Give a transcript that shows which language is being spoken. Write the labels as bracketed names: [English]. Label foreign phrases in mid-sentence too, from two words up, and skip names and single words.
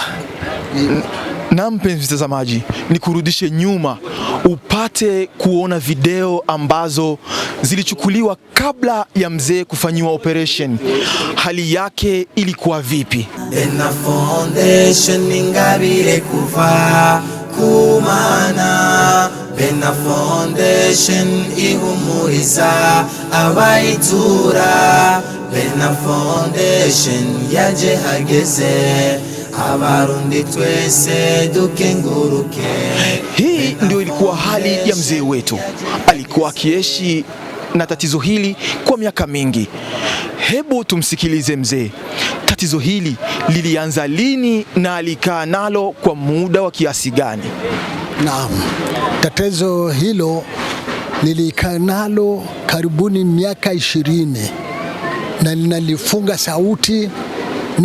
[Swahili] Na mpenzi mtazamaji, nikurudishe nyuma upate kuona video ambazo zilichukuliwa kabla ya mzee kufanyiwa operation. Hali yake ilikuwa vipi? [Rundi] Bena Foundation ingabire kuva kumana. Bena Foundation ihumuriza abayitura. Bena Foundation yaje hageze abarundi twese dukenguruke. [Swahili] Hii ndio ilikuwa hali ya mzee wetu. Alikuwa akiishi na tatizo hili kwa miaka mingi. Hebu tumsikilize mzee. Tatizo hili lilianza lini na alikaa nalo kwa muda wa kiasi gani? Naam, tatizo hilo nilikaa nalo karibuni miaka 20 na nalifunga sauti, na